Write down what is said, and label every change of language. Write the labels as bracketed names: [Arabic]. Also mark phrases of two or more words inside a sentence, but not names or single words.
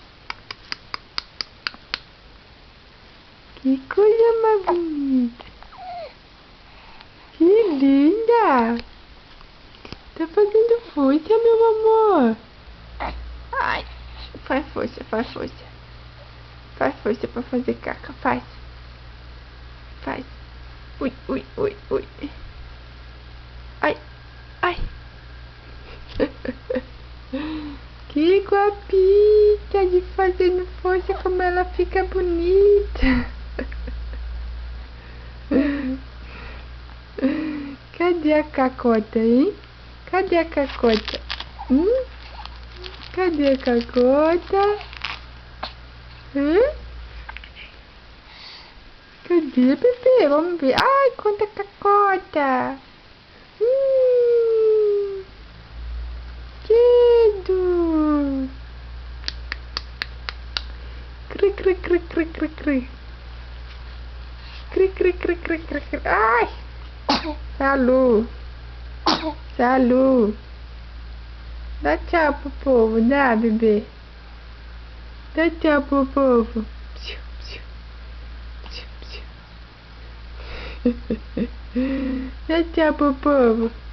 [Portuguese] Que coisa mais bonita. Que linda. Tá fazendo força, meu amor. Ai, faz força, faz força. Faz força pra fazer caca, faz. Faz. Ui, ui, ui, ui. Ai, ai. Que guapita de fazendo força, como ela fica bonita. Cadê a cacota, hein? Cadê a cacota? Cadê a cacota? Cadê, bebê? Vamos ver. Ai, quanta cacota! Quedo! Cri, cri, cri, cri, cri, cri. Cri, cri, cri, cri, cri, cri. Ai! Salu! Salu! Dá tchau pro povo, dá, bebê? Dá tchau pro povo. Dá tchau pro povo.